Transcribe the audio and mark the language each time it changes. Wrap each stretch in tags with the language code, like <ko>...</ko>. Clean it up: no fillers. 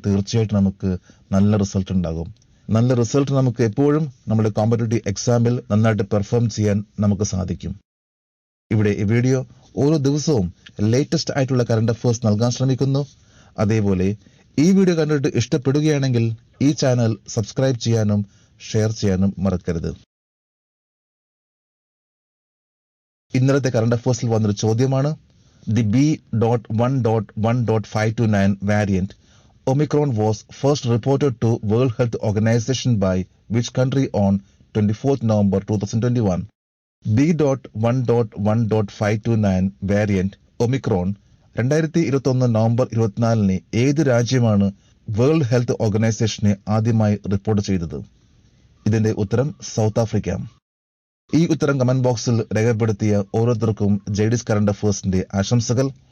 <ml>തീർച്ചയായിട്ടും നമുക്ക് നല്ല റിസൾട്ട് ഉണ്ടാകും. നല്ല റിസൾട്ട് നമുക്ക് എപ്പോഴും നമ്മുടെ കോമ്പറ്റേറ്റീവ് എക്സാമിൽ നന്നായിട്ട് പെർഫോം ചെയ്യാൻ നമുക്ക് സാധിക്കും. ഇവിടെ ഈ വീഡിയോ ഓരോ ദിവസവും ലേറ്റസ്റ്റ് ആയിട്ടുള്ള കറണ്ട് അഫേഴ്സ് നൽകാൻ ശ്രമിക്കുന്നു. അതേപോലെ ഈ വീഡിയോ കണ്ടിട്ട് ഇഷ്ടപ്പെടുകയാണെങ്കിൽ ഈ ചാനൽ സബ്സ്ക്രൈബ് ചെയ്യാനും ഷെയർ ചെയ്യാനും മറക്കരുത്. ഇന്നലത്തെ കറണ്ട് അഫേഴ്സിൽ വന്നൊരു ചോദ്യമാണ്:</ml> <en>The B.1.1.529 variant Omicron was first reported to World Health Organization by which country on 24th November 2021?</en> <ml>B.1.1.529 variant Omicron 2021 November 24 ഏത് രാജ്യമാണ് വേൾഡ് ഹെൽത്ത് ഓർഗനൈസേഷനെ ആദ്യമായി റിപ്പോർട്ട് ചെയ്തത്? ഇതിന്റെ ഉത്തരം സൗത്ത് ആഫ്രിക്ക. ഈ ഉത്തരം കമന്റ് ബോക്സിൽ രേഖപ്പെടുത്തിയ ഓരോരുത്തർക്കും JD's കറണ്ട് അഫേഴ്സിന്റെ ആശംസകൾ.</ml>